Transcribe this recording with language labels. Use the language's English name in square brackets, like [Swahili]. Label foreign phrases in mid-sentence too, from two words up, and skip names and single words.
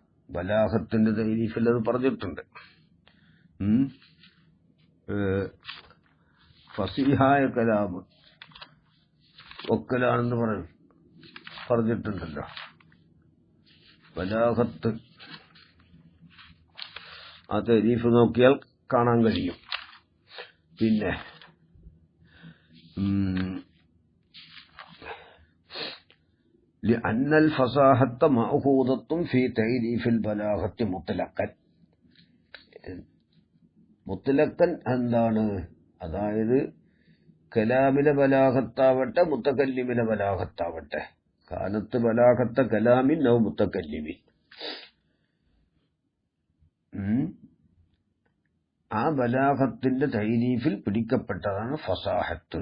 [Malayalam] ബലാഗത്തിന്റെ തഅരീഫിൽ അത് പറഞ്ഞിട്ടുണ്ട്. ഫസീഹായ കലാമ് ഒക്കലാണെന്ന് പറഞ്ഞിട്ടുണ്ടല്ലോ. ബലാഗത്ത് ആ തഅരീഫ് നോക്കിയാൽ കാണാൻ കഴിയും. [Arabic] പിന്നെ لأن الفصاحة مأخوذة في تعريف البلاغة مطلقا. [Malayalam] മുത്തലക്കൻ എന്താണ്? അതായത് കലാമിലെ ബലാഗത്താവട്ടെ മുത്തകല്ലിമിലെ ബലാഗത്താവട്ടെ, [Arabic] كانت بلاغة كلام أو متكلم, [Malayalam] ആ ബലാഗത്തിന്റെ തൈരീഫിൽ പിടിക്കപ്പെട്ടതാണ് ഫസാഹത്ത്.